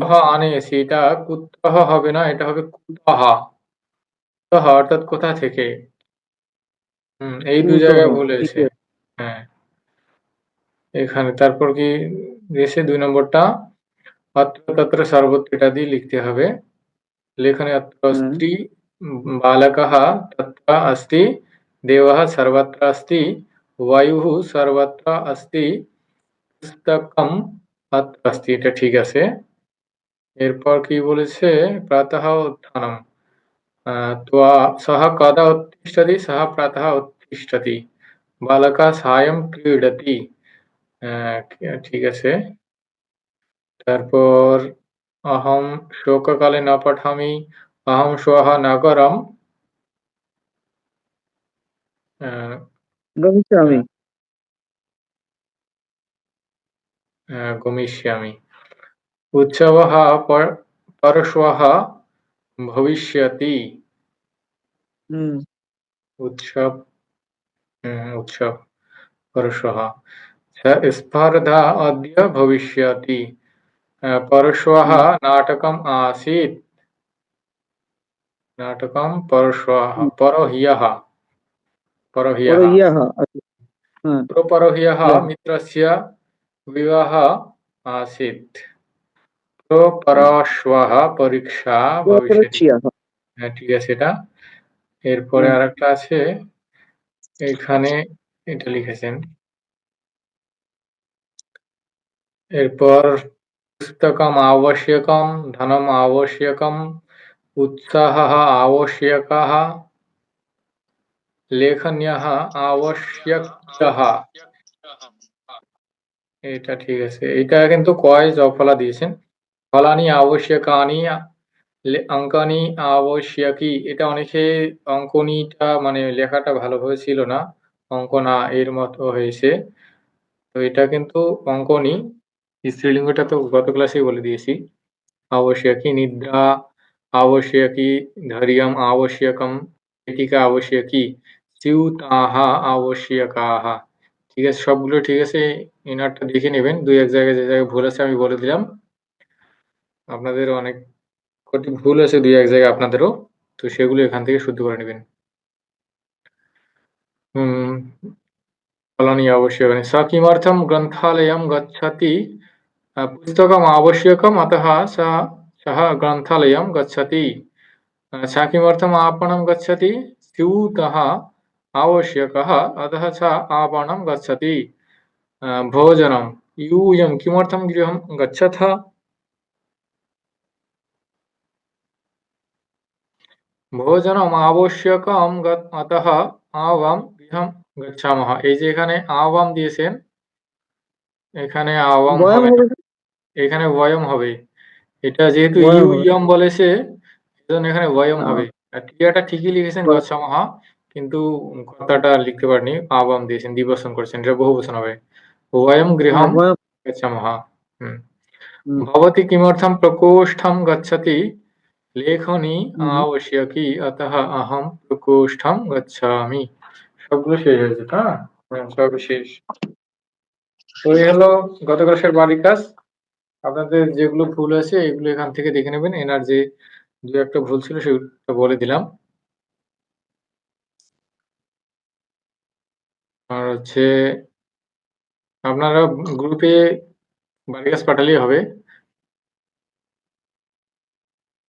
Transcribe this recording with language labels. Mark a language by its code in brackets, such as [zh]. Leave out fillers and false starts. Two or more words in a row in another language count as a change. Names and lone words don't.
[sa] কুতঃ আনয়সি, [bn] এটা কুতঃ হবে না, এটা হবে কুতঃ। কুতঃ অর্থাৎ কোথা থেকে। এই ২ কুতহ, জায়গায় ভুল ঠিক হয়েছে। আছে। হ্যাঁ, এখানে তারপর কি দিয়েছে ২ নম্বরটা? [sa] অত্র তত্র সর্বত্র [bn] এটা দিয়ে লিখতে হবে। [sa] लेखने अत्र [bn] হ্যাঁ, [sa] अस्ति बालकः तत्र अस्ति, देवः सर्वत्र अस्ति, वायुः सर्वत्र अस्ति, पुस्तकम् अत्र अस्ति, [bn] এটা ঠিক আছে। এরপর কি বলেছে? [sa] প্রাতঃ উত্থানম, त्वा सः कदा उत्तिष्ठति? सः प्रातः उत्तिष्ठति। बालकः सायं क्रीडति। [bn] ঠিক আছে। তারপর [sa] अहं शोककाले न पठामि, अहं श्वः नगरम् अ গমিষ্যামি। गमिष्यामि। उत्सवः परश्वः भविष्यति। হুম, उत्सव उत्सव परश्वः। स्पर्धा अद्य भविष्यति। परश्वः হুম, नाटकम् आसीत्। नाटकं परश्वः, হুম। परह्यः, [bn] পরে [sa] परह्यः। [bn] ইয়াহ আছে। হ্যাঁ, [sa] परह्यः ইয়াহ। मित्रस्य विवाहः आसीत्। হুম। परश्वः परीक्षा [bn] পরে [sa] भविष्यति। ছিয়াহ। [bn] হ্যাঁ, ঠিক আছে এটা। এরপরে হ্যাঁ, আরেকটা আছে, এখানে এটা লিখেছেন। এরপর [sa] पुस्तकम् आवश्यकं, धनम् आवश्यकम्, उत्साहः आवश्यकः, लेखन्यः आवश्यक्यः। [bn] এটা ঠিক আছে। এটা কিন্তু কয় জফলা দিয়েছেন। [sa] ফলানি আবশ্যকানি, অঙ্কানি আবশ্যকি। [bn] এটা অনেকে অঙ্কনীটা মানে লেখাটা ভালোভাবে ছিল না। অঙ্কনা এর মতো হয়েছে। তো এটা কিন্তু অঙ্কনী। স্ত্রীলিঙ্গটা তো গত ক্লাসেই বলে দিয়েছি। आवश्यकी निद्रा, आवश्यकी धैर्यम् आवश्यकं, पेटिका आवश्यकी, स्यूताः आवश्यकाः। ঠিক আছে, সবগুলো ঠিক আছে। ইনারটা দেখে নেবেন। ২-১ জায়গায় যে জায়গায় ভুল আছে আমি বলে দিলাম। আপনাদের অনেক কটি ভুল আছে ২-১ জায়গায় আপনাদেরও। তো সেগুলো এখান থেকে শুদ্ধ করে নিবেন। হুম, [sa] फलानि आवश्यकानि। स किमर्थं ग्रन्थालयं गच्छति? पुस्तकम् आवश्यकम्, अतः सः ग्रन्थालयं गच्छति। सा किमर्थम् आपणं गच्छति? स्यूतः आवश्यकः, अतः सा आपणं गच्छति। भोजनं, यूयं किमर्थं गृहं गच्छथ? ভোজনম আবশ্যকম অতঃ আবাম গৃহম গচ্ছামহ। [bn] এই যে এখানে আবাম দিয়েছেন, এখানে আবাম [sa] বয়াম [bn] হবে না, হবে না? এখানে বয়ম হবে। এটা যেহেতু বয়াম হবে। ইয়ম বলেছে, এজন্য এখানে বয়ম আহ, হবে। আর ক্রিয়াটা ঠিকই লিখেছেন [sa] বয়াম। [bn] গচ্ছামহ, কিন্তু কথাটা লিখতে পারেননি, আবাম দিয়েছেন, দ্বিবচন করেছেন, এটা বহুবচন হবে। [sa] वयं [bn] হ্যাঁ, [sa] गृहं বয়াম। गच्छामः। হুম। হুম, भवती किमर्थं प्रकोष्ठं गच्छति? लेखनी হুম, হুম। आवश्यकी, अतः अहं प्रकोष्ठं गच्छामि। [bn] সবগুলো শেষ হয়েছে, হ্যাঁ? সবই শেষ। তো এই হলো গত ক্লাসের বাড়ির কাজ। আপনাদের যেগুলো ভুল আছে এগুলো এখান থেকে দেখে নেবেন। এনার যে ২-১ টা ভুল ছিল সেগুলো বলে দিলাম। আর হচ্ছে আপনারা গ্রুপে বাড়ির কাজ পাঠালেই হবে।